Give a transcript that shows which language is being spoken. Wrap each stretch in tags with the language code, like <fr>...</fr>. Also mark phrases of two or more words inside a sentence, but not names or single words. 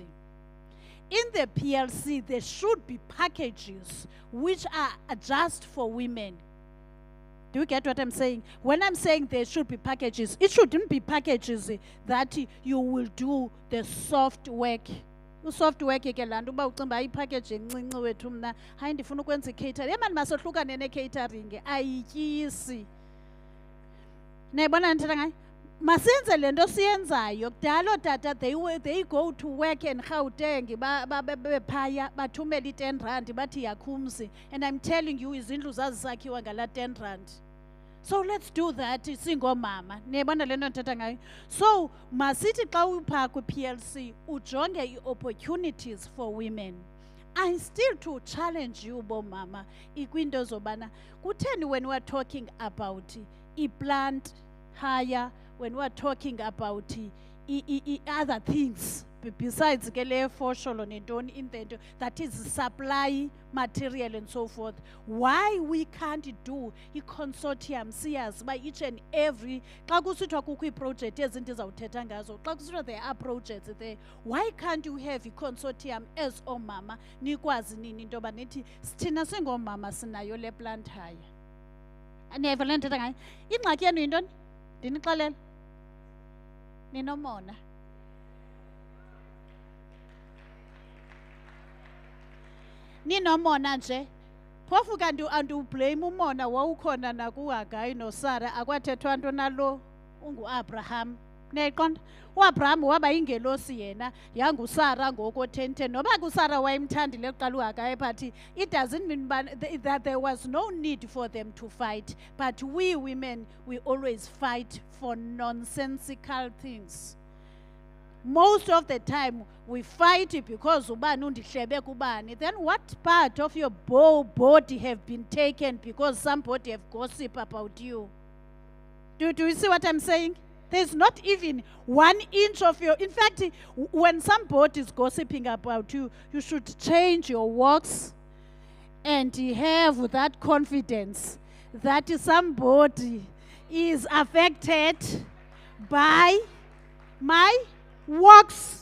<en>In the PLC, there should be packages which are just for women. Do you get what I'm saying? When I'm saying there should be packages, it shouldn't be packages that you will do the soft work. Soft work</en> <xh>ke lanto ba ucimba ipackage encinci wethu mna hayi ndifuna ukwenza catering. Emani masohlukane ne-catering ayityisi. Nayibona ndithetha ngayo? Masenze lento siyenzayo kudala ootata</xh> <en>they go to work in Gauteng</en> <xh>bephaya bathumela i-R10 bathi yakhumsi,</xh> <en>and I'm telling you</en> <xh>izindlu zazisakhiwa ngala R10.</xh> <en>So let's do that singomama.</en> <xh>Niyabona le nto ndithetha ngayo? So masithi xa upha kwi-PLC ujonge i-</xh> <en>opportunities for women. I still to challenge you</en> <xh>bomama ikwinto zobana kutheni</xh> <en>when we are talking about i-plant hire, when we are talking about other things besides that is supply material and so forth, why we can't do a consortium CS by each and every project there are projects there, why can't you have a consortium as</en> <xh>omama nikwazi nini into banithi sithina singomama sinayo le</xh> <en>plant hire</en> <xh>aneva le nto ngayo ingxaki yenu yintoni ndinixelela ninomona ninomona nje phofu kanti andiwublame umona wawukhona nakuHagayi noSara akwathethwa nto nalo unguAbraham. Niyayiqonda uAbraham waba yingelosi yena yanguSara ngoko-10:10 noba kuSara wayemthandile kuqala uHagayi,</xh> <en>but it doesn't mean that there was no need for them to fight, but we women we always fight for nonsensical things. Most of the time we fight it because</en> <xh>ubani undihlebe kubani.</xh> <en>Then what part of your body have been taken because somebody have gossip about you? Do you see what I'm saying? There's not even 1 inch of your... In fact, when somebody is gossiping about you, you should change your walks and have that confidence that somebody is affected by my works.</en>